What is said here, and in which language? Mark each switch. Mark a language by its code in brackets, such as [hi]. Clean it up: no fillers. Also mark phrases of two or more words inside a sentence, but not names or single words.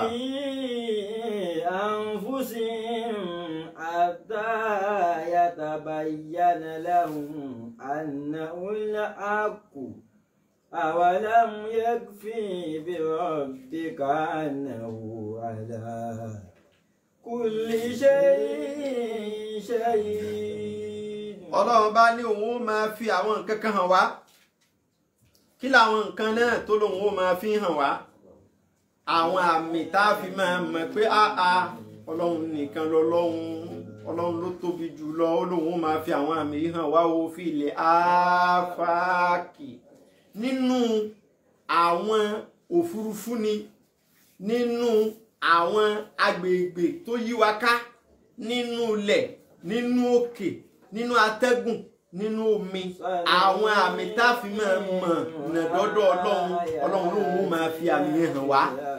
[ar] وفي أنفسهم حتى يتبين لهم أنه الحق أولم يكف بربك أنه على كل شيء شهيد. [yo] Ọlọ́run bá ní òun ó máa fi àwọn nǹkan kan hàn wá. Kí làwọn nǹkan náà tó lóun ó máa fi hàn wá? Àwọn àmì tá a fi máa mọ̀ pé Ọlọ́run nìkan Ọlọ́run ló tóbi jù lọ. Ó lóun ó máa fi àwọn àmì hàn wá ó fi ilẹ̀ áfáàkì nínú àwọn òfurufú ni nínú àwọn agbègbè tó yí wa ká nínú ilẹ̀ nínú òkè nínú atẹ́gùn nínú omi àwọn àmì tá a fi máa mọ̀ nàdọ́dọ̀ Ọlọ́run lóun ó máa fi àmì yẹn hàn wá.